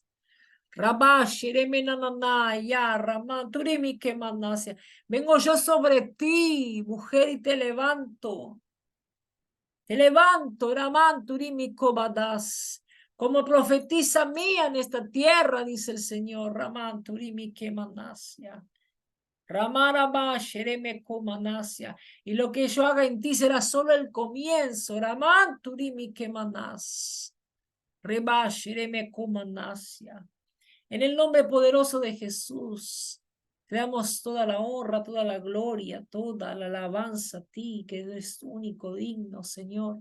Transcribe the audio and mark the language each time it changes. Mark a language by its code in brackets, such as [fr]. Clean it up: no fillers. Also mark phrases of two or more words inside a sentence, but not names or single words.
[es] Rabá, shereme nananá, ya, Ramán, turimi que manás. Vengo yo sobre ti, mujer, y te levanto. Te levanto, Ramán, turimi cobadas. Como profetiza mía en esta tierra, dice el Señor. Ramán, turimi que manás. Ramaraba, Shereme Komanasia. Y lo que yo haga en ti será solo el comienzo. Raman Turimi Kemanas. Reba, Shereme Komanasia. En el nombre poderoso de Jesús, te damos toda la honra, toda la gloria, toda la alabanza a ti, que eres único, digno, Señor.